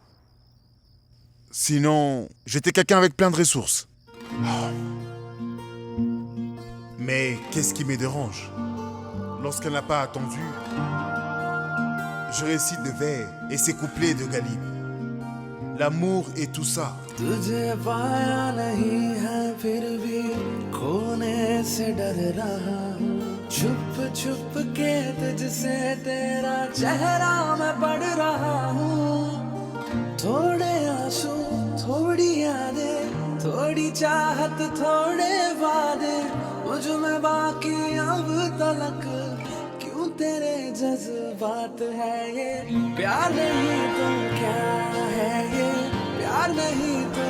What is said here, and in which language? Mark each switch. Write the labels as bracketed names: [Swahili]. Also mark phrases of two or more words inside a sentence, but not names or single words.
[French] Sinon, j'étais quelqu'un avec plein de ressources. Mais qu'est-ce qui me dérange? Lorsqu'elle n'a pas attendu, je récite le vers et ces couplets de Galib. L'amour et tout ça. [Hindi] तुझे पाया नहीं है फिर भी खोने से डर रहा हूँ छुप छुप के तुझसे तेरा चेहरा मैं पढ़ रहा हूँ थोड़े आंसू थोड़ी यादें थोड़ी चाहत थोड़े वादे मुझ में बाकी अब तलक क्यों तेरे जज्बात है ये प्यार नहीं तो क्या है ये प्यार नहीं